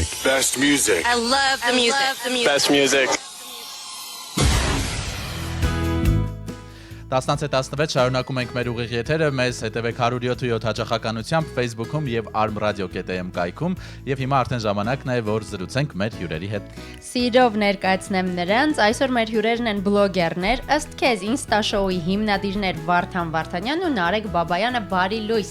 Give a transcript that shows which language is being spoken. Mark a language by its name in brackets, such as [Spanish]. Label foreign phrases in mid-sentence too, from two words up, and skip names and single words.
[English] Best music. I love the music. Best music. [Armenian] 10-16 շարունակում ենք մեր ուղիղ եթերը, մեզ հետևեք 107.7 հաճախականությամբ Facebook-ում եւ armradio.am կայքում եւ հիմա արդեն ժամանակն է, որ զրուցենք մեր հյուրերի հետ։ Սիրով ներկայացնեմ նրանց, այսօր մեր հյուրերն են բլոգերներ, ըստ քեզ Insta Show-ի հիմնադիրներ Վարդան Վարդանյանն ու Նարեկ Բաբայանը, բարի լույս։